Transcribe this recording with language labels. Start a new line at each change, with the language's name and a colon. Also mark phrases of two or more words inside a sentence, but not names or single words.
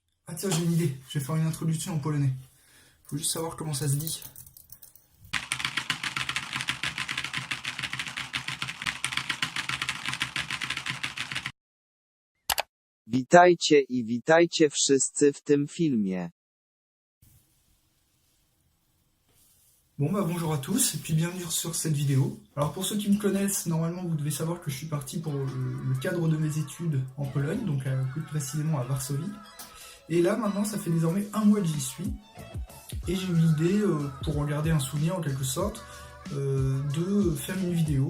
French: Ah tiens, j'ai une idée, je vais faire une introduction en polonais. Faut juste savoir comment ça se dit.
Polish: Witajcie i witajcie wszyscy w tym filmie.
French: Bon bah bonjour à tous et puis bienvenue sur cette vidéo. Alors pour ceux qui me connaissent, normalement vous devez savoir que je suis parti pour le cadre de mes études en Pologne, donc plus précisément à Varsovie. Et là maintenant ça fait désormais un mois que j'y suis. Et j'ai eu l'idée, pour en garder un souvenir en quelque sorte, de faire une vidéo.